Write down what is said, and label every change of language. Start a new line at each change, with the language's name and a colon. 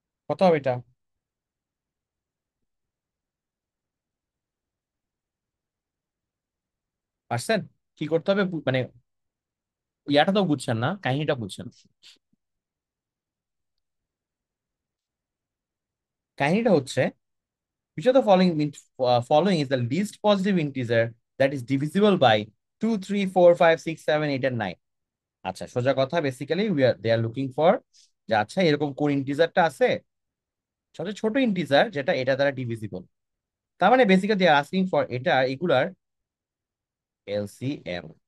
Bangla: কত হবে এটা, পারছেন? কি করতে হবে মানে ইয়াটা তো বুঝছেন না, কাহিনীটা বুঝছেন। কাহিনীটা হচ্ছে
English: which of the following is the least positive integer that is divisible by 2 3 4 5 6 7 8 and 9।
Bangla: আচ্ছা সোজা কথা basically
English: they are looking for,
Bangla: যে আচ্ছা এরকম কোন ইন্টিজারটা আছে সবচেয়ে ছোট ইন্টিজার যেটা এটা দ্বারা ডিভিজিবল। তার মানে basically
English: they are asking for
Bangla: এটা এগুলার এলসিএম।